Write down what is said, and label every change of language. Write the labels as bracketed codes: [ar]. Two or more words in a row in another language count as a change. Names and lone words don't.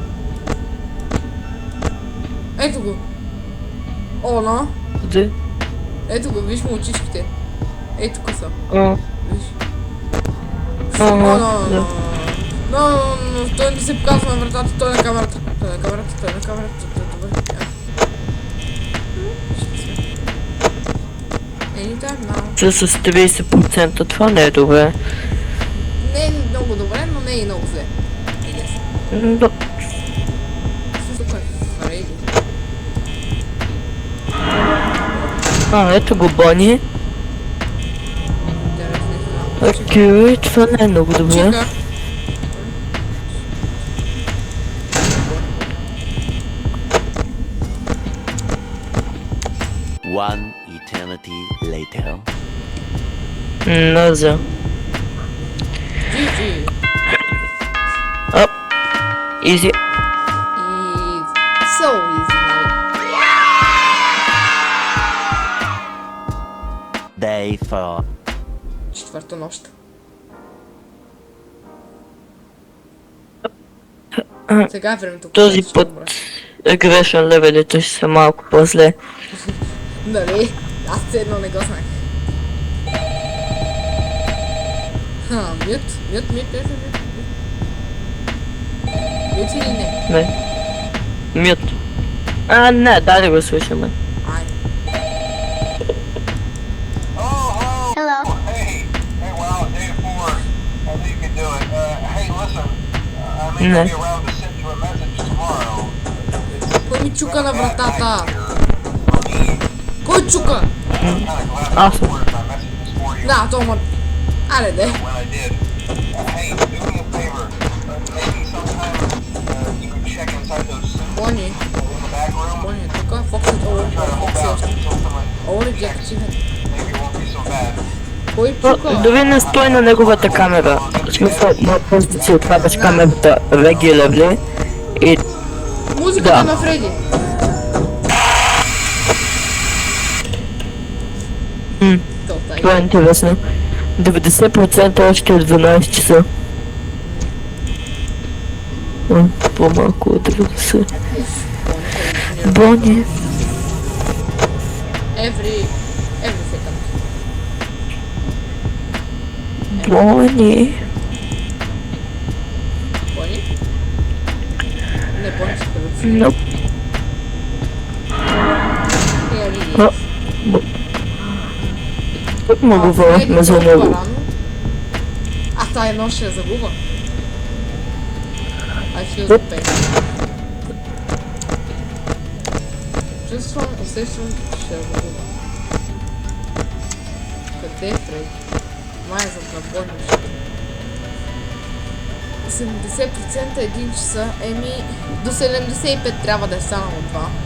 [bg] Ето го. Оно. Къде? Ето го, виж му очичките. Ей, тук са. Виж. Но, той не се показва на вратата, той е на камерата. Добре. [en] Anytime now. [bg] С 30% това не е добре. Не е много добре, но не е и много зле. Тук е Фредди. Ето го Бони. Окей, това не е много добре. Чика. [en] One eternity later. [bg] Наза. GG. Оп. Easy. [en] So easy, [bg] нали? [en] Day 4. [bg] Четвърта нощ. Сега е времето. Този път грешен левелите ще са малко по-зле. Нали? Аз все едно не го знах. Мют. Не. Мют. Не, дай да го слушаме. Ай. [en] Hello. Hey, wow, day 4. I think you can do it. Hey, listen, I may No. not be around to send you a message tomorrow. [bg] Кой ми чука на вратата? [en] For me, [bg] Кой чука? [en] I'm kind of glad I Awesome. recorded my messages for you [bg] Да, Тома. Аре, де. [en] when I did. Hey, do me a favor. Maybe sometime you can check inside those suits [bg] Бони. [en] in the back room. [bg] Бони, тук Фокси, [en] Try to hold out [bg] Фокси. [en] until someone [bg] Оле, активен. [en] maybe it won't be so bad. [bg] Кой чука? Дори не стой на неговата камера. В смисъл, може да си отваряш камерата regularly и Музиката Да. на Фреди. това е интересно. 90% още от 12 часа. По-малко от 90. Бони. [en] Every second. [bg] Бони. Бони? Не, Бони се халюцинира. Но... Я види. А, Тук му говорихме за него. А тая нощ ще я загуба. [en] I feel the pain. [bg] Чувствам, усещам, че ще я загуба. Къде е Фред? Май е зад на Бони. 70% 1 часа. Еми, до 75 трябва да е станало това.